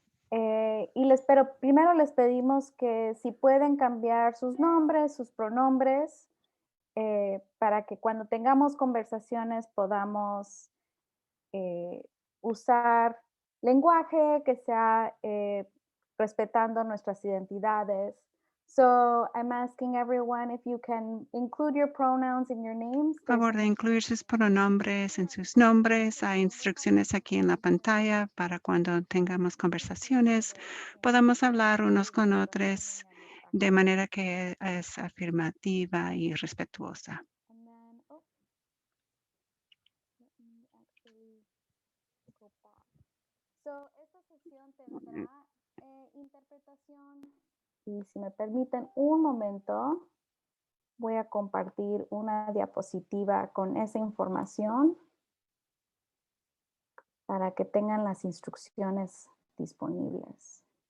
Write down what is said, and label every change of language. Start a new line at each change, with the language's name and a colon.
Spanish: Y primero les pedimos que si pueden cambiar sus nombres, sus pronombres, para que cuando tengamos conversaciones podamos usar lenguaje que sea respetando nuestras identidades.
English: So I'm asking everyone if you can include your pronouns in your names.
Spanish: Por favor de incluir sus pronombres en sus nombres. Hay instrucciones aquí en la pantalla para cuando tengamos conversaciones, podamos hablar unos con otros de manera que es afirmativa y respetuosa.
English: And then, let me actually go back.
Spanish: So, esta sesión tendrá interpretación. Y si me permiten un momento, voy a compartir una diapositiva con esa información para que tengan las instrucciones disponibles.